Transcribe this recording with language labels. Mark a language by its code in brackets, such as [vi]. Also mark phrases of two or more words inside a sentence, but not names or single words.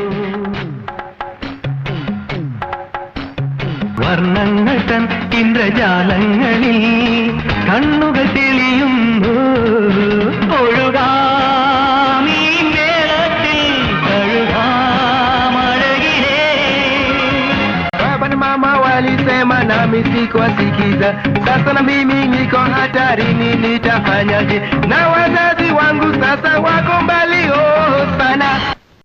[ml] വർണ്ണങ്ങൾ തൻ ഇന്ദ്രജാലങ്ങളിൽ കണ്ണുകൾ തെളിയുന്നു ഒഴുകാമീ മേളത്തിൽ കഴുകാമഴകിലേ [sw] mama walisema nami sikuwasikiza. Sasa na mimi niko hatarini, nitafanyaje? Na wazazi wangu sasa wako mbali sana.